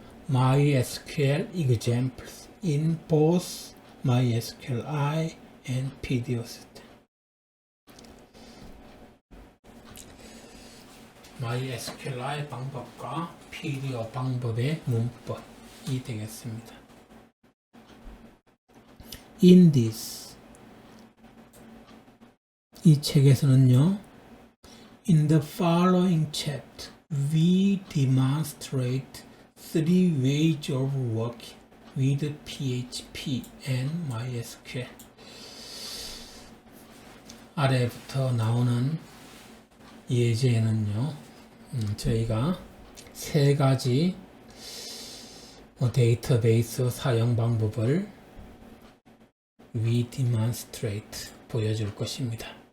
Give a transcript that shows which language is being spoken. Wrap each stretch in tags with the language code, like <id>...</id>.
<en>MySQL examples in both MySQLi and PDO system.</en> <ko>MySQLi 방법과 PDO 방법의 문법이 되겠습니다.</ko> <en>In this,</en> <ko>이 책에서는요,</ko> <en>in the following chapter, we demonstrate 3 ways of working with PHP and MySQL.</en> <ko>아래부터 나오는 예제에는요, 저희가 3가지 데이터베이스 사용 방법을</ko> <en>we demonstrate</en> <ko>보여줄 것입니다.</ko>